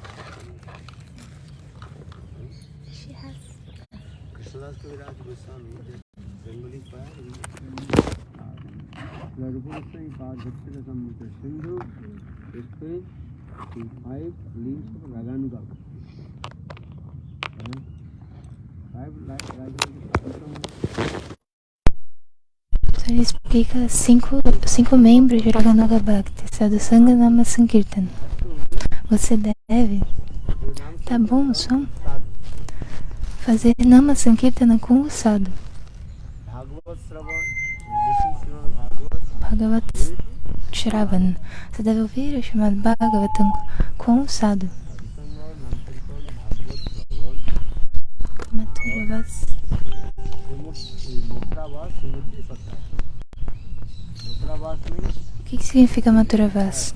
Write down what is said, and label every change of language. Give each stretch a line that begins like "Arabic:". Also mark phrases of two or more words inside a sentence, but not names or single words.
English: She has. Krishnadas Kaviraj Goswami, Bengali Payar, Rupa Goswami Pad Bhakti Rasamrita Sindhu explains the 5 links of Raganuga. 5
Portuguese: Ele explica cinco membros de
Sanskrit: Raganuga Bhakti, Sadhusanga Nama Sankirtan.
Portuguese: Você deve, tá bom o som? Fazer
Sanskrit: Nama Sankirtana
Portuguese: com o sadhu.
Sanskrit: Bhagavat Shravan.
Portuguese: Você deve ouvir o chamado Bhagavatam com o sadhu. Maturavas. O que significa Maturavas?